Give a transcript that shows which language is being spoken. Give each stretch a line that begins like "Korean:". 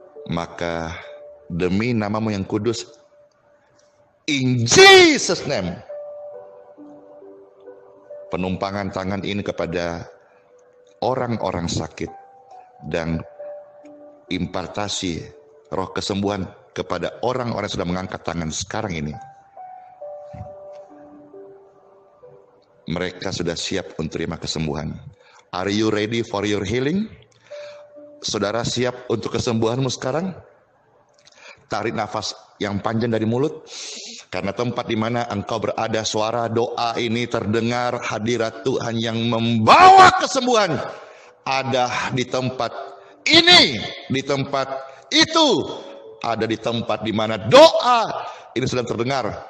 Indonesian: Maka demi namamu yang kudus,
English: in Jesus' name,
Indonesian: penumpangan tangan ini kepada orang-orang sakit dan impartasi roh kesembuhan kepada orang-orang yang sudah mengangkat tangan sekarang ini. Mereka sudah siap untuk terima kesembuhan.
English: Are you ready for your healing?
Indonesian: Saudara siap untuk kesembuhanmu sekarang? Tarik nafas yang panjang dari mulut. Karena tempat di mana engkau berada, suara doa ini terdengar, hadirat Tuhan yang membawa kesembuhan ada di tempat ini, di tempat itu, ada di tempat di mana doa ini sedang terdengar.